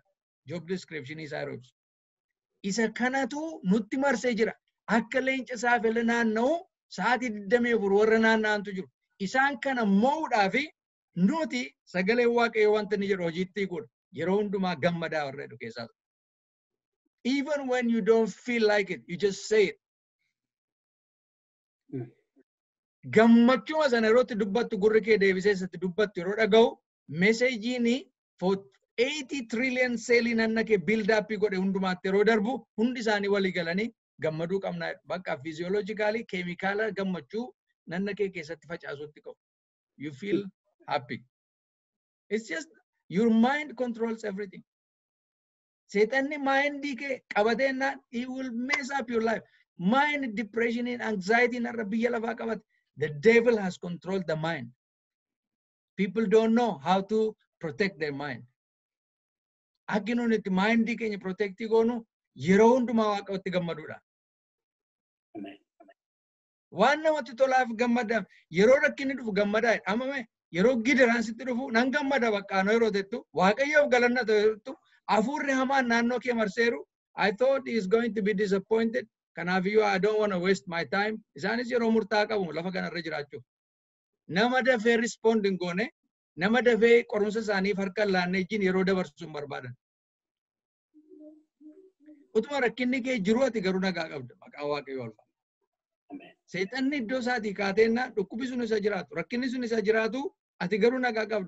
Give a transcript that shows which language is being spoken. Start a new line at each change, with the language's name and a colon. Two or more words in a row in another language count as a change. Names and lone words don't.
Oromo: Job description isaa yeroo ibsu. Isa kanatu nutti marsee jira. Akka leenca saafela naanna'u sa'aatii 24 warra naanna'antu jiru. Isaan kana mo'uudhaaf nuti sagalee Waaqayyoo wanta inni jedhu hojiitti hiikuudha. Yeroo hundumaa gammadaa warra jedhu keessaa.
English: Even when you don't feel like it, you just say it.
Oromo: Gammachuma sana yerootti dubbattu gurri kee deebisee isatti dubbattu yeroo dhaga'u meseejiin
English: for 80 trillion
Oromo: seelii nanna kee
English: build up
Oromo: godhe hundumaatti yeroo darbu hundi isaanii walii galanii gammaduu qabna. Bakka physiologically keemikaala gammachuu nanna kee keessatti facaasuutti qabu.
English: You feel happy. It's just your mind controls everything.
Oromo: Seetanni mindii kee qabateenaan
English: he will mess up your life. Mind, depression, and anxiety
Oromo: narra biyya lafaa qabate.
English: The devil has controlled the mind. People don't know how to protect their mind.
Oromo: Akka nuti itti mindii keenya protect goonu yeroo hundumaa Waaqatti gammaduudha. Waan namatti tolaaf gammadaaf yeroo rakkinni dhufu gammadaa amame yeroo gidiraan sitti dhufu nan gammada baqqaanoo yeroo jettu Waaqayyoof galanna ta'u hafuurri hamaan naannoo kee marseeru.
English: I thought he is going to be disappointed.
Oromo: Kanaaf iyyuu
English: I don't want to waste my time.
Oromo: Isaanis yeroo murtaa qabu lafa kanarra jiraachuuf. Nama dafee respond hin goone, nama dafee qorumsa isaaniif harka laannee ijjiin yeroo dabarsu hin barbaadan. Utuma rakkinni kee jiru ati garuu nagaa qabda maqaan Waaqayyoo ulfaatu. Seexanni iddoo isaatii kaateenna dhukkubi sun isa jiraatu, rakkinni sun isa jiraatu ati garuu nagaa qabda.